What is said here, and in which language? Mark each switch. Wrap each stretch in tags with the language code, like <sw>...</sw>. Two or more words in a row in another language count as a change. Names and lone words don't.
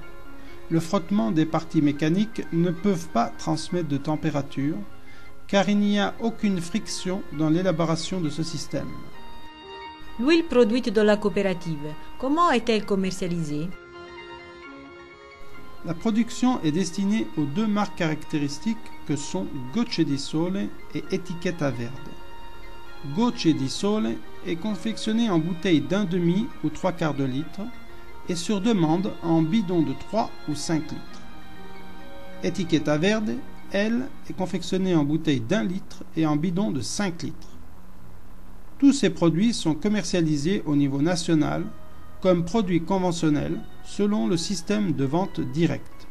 <fr>Le frottement des parties mécaniques ne peuvent pas transmettre de température car il n'y a aucune friction dans l'élaboration de ce système. L'huile produite dans la coopérative, comment est-elle commercialisée? La production est destinée aux deux marques caractéristiques que sont</fr> <it>Gocce di Sole</it> <fr>et</fr> <it>Etichetta Verde. Gocce di Sole</it> <fr>est confectionné en bouteilles d'1,5 ou 3/4 de litre et sur demande en bidons de 3 ou 5 litres.</fr> <it>Etichetta Verde,</it> <fr>elle, est confectionnée en bouteilles d'1 litre et en bidons de 5 litres. Tous ces produits sont commercialisés au niveau national comme produits conventionnels selon le système de vente directe.</fr>